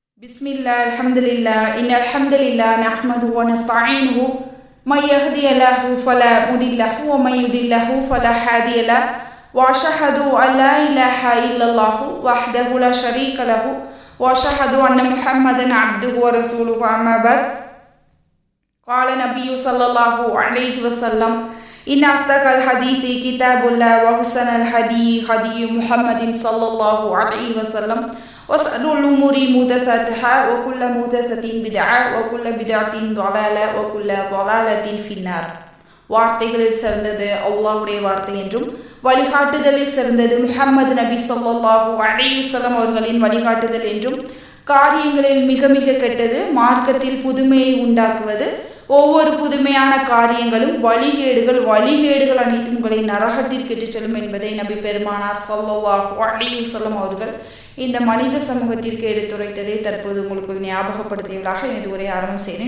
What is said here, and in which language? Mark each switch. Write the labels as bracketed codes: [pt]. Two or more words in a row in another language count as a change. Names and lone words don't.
[ar] بسم الله الحمد لله إن الحمد لله نحمده ونستعينه من يهده الله فلا مضل له ومن يضلل فلا هادي له وأشهد أن لا إله إلا الله وحده لا شريك له وأشهد أن محمدا عبده ورسوله أما بعد. قال النبي صلى الله عليه وسلم إن أصدق الحديث كتاب الله وأحسن الهدي هدي محمد صلى الله عليه وسلم وشر الأمور محدثاتها وكل محدثة بدعة وكل بدعة ضلالة وكل ضلالة في النار. [ta] வார்த்தைகளில் சிறந்தது அல்லாஹ்வுடைய வார்த்தை என்றும் வழிகாட்டுதலில் சிறந்தது முஹம்மது நபி [ar] صلى الله عليه وسلم [ta] அவர்களின் வழிகாட்டுதல் என்றும் காரியங்களில் மிக மிக கெட்டது மார்க்கத்தில் புதுமையை உண்டாக்குவது, ஒவ்வொரு புதுமையான காரியங்களும் வழிகேடுகள் அனைத்தும் உங்களை நரகத்திற்கு இட்டுச் செல்லும் என்பதை நபி பெருமானார் [ar] صلى الله عليه وسلم [ta] அவர்கள் இந்த மனித சமூகத்திற்கு எடுத்துரைத்ததை தற்போது உங்களுக்கு ஞாபகப்படுத்தியவர்களாக எனது உரை ஆரம்பம் செய்தேன்.